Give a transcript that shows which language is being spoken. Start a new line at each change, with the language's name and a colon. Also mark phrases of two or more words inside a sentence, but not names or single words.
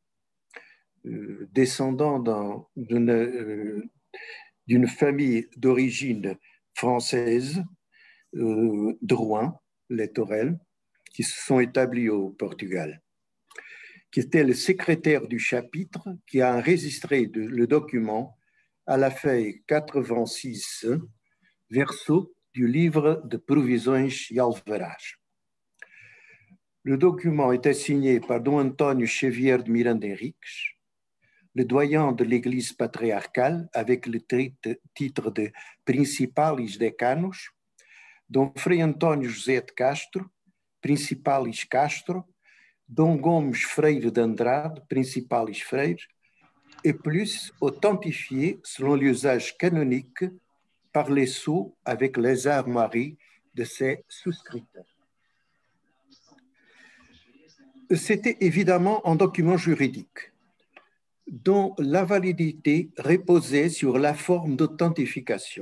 French: descendant d'une famille d'origine française de Rouen, les Torel, qui se sont établis au Portugal, qui était le secrétaire du chapitre, qui a enregistré le document à la feuille 86, verso du livre de Provisões e Alvarás. Le document était signé par Dom António Xavier de Miranda Henriques, le doyen de l'Église patriarcale avec le titre de Principalis Decanos, Dom Frei António José de Castro, Principalis Castro, Dom Gomes Freire de Andrade, Principalis Freire, et plus authentifié selon l'usage canonique par les sceaux avec les armoiries de ses souscripteurs. C'était évidemment un document juridique dont la validité reposait sur la forme d'authentification.